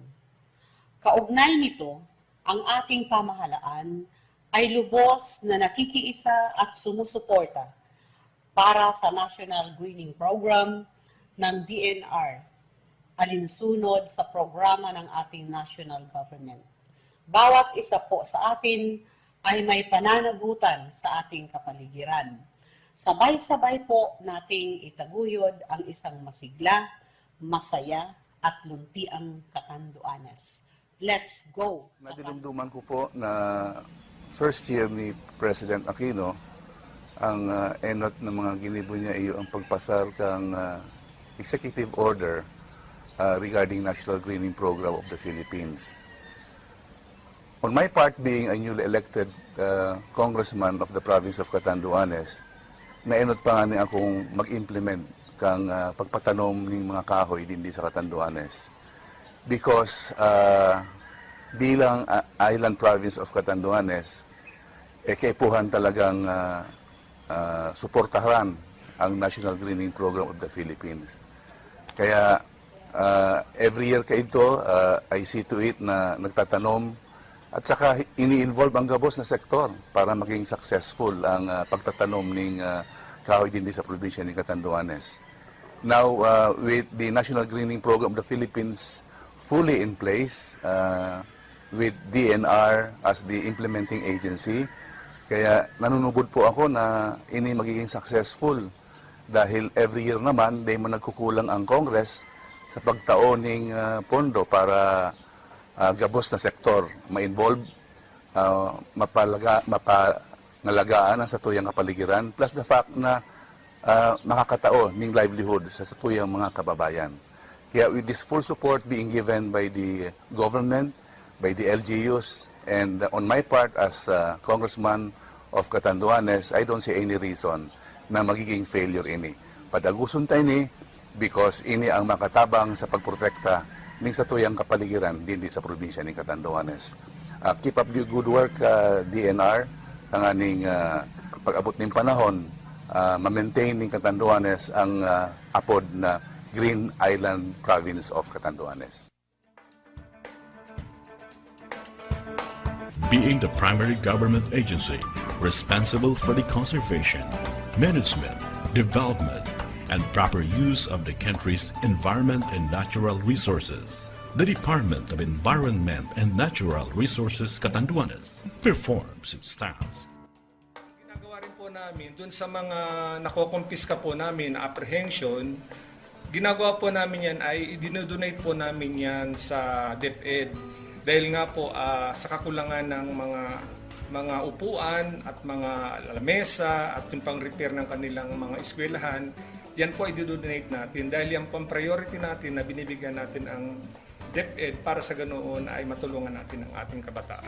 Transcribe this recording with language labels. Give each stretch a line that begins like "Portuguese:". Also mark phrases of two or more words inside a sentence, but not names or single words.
Filipino: Kaugnay nito, ang ating pamahalaan ay lubos na nakikiisa at sumusuporta para sa National Greening Program ng DNR, alinsunod sa programa ng ating
English: national government.
Filipino: Bawat isa po sa atin ay may pananagutan sa ating kapaligiran. Sabay-sabay po nating itaguyod ang isang masigla, masaya, at luntiang Catanduanes.
English: Let's go!
Bikol: Nadilumduman ko po na
English: first year
Bikol: ni President Aquino, ang enot ng mga ginibo niya iyo ang pagpasar kang
English: executive order regarding
Bikol: National Greening Program of the Philippines.
English: On my part, being a newly elected congressman of the province of Catanduanes,
Bikol: naenot pa nga ni akong mag-implement kang pagpatanom ng mga kahoy din sa Catanduanes. Because bilang
English: island province of Catanduanes,
Bikol: kaipuhan talagang suportahan ang National Greening Program of the Philippines. Kaya
English: every year
Bikol: kaito,
English: I see to it
Bikol: na nagtatanom at saka ini-involve ang gabos na sektor para maging successful ang pagtatanom ng kahoy din sa probinsya ng Catanduanes.
English: Now, with the National Greening Program of the Philippines fully in place, with DNR as the implementing agency,
Bikol: kaya nanunubod po ako na ini magiging successful dahil
English: every year
Bikol: naman, di man nagkukulang ang Congress sa pagtaon ng pondo para gabos na sektor ma-involve, mapangalagaan ang satuyang kapaligiran,
English: plus the fact
Bikol: na makakatao ng livelihood sa satuyang mga kababayan.
English: Kaya with this full support being given by the government, by the LGUs, and on my part as Congressman of Catanduanes, I don't see any reason
Bikol: na magiging failure ini. Padagusun tayo ni because ini ang makatabang sa pagprotekta ng satuyang kapaligiran din sa probinsya ng Catanduanes.
English: Keep up the good work, DNR,
Bikol: ang aning pag-abot ng panahon, ma-maintain ng Catanduanes ang apod na Green Island Province of Catanduanes.
English: Being the primary government agency responsible for the conservation, management, development, and proper use of the country's environment and natural resources, the Department of Environment and Natural Resources Catanduanes performs its task.
Filipino: Ginagawa rin po namin, dun sa mga nakokompiska po namin na apprehension, ginagawa po namin yan ay idinodonate po namin yan sa DepEd. Dahil nga po sa kakulangan ng mga upuan at mga lamesa at yung pang-repair ng kanilang mga eskwelahan, yan po i-donate natin dahil yan pang priority natin na binibigyan natin ang DepEd para sa ganoon ay matulungan natin ang ating kabataan.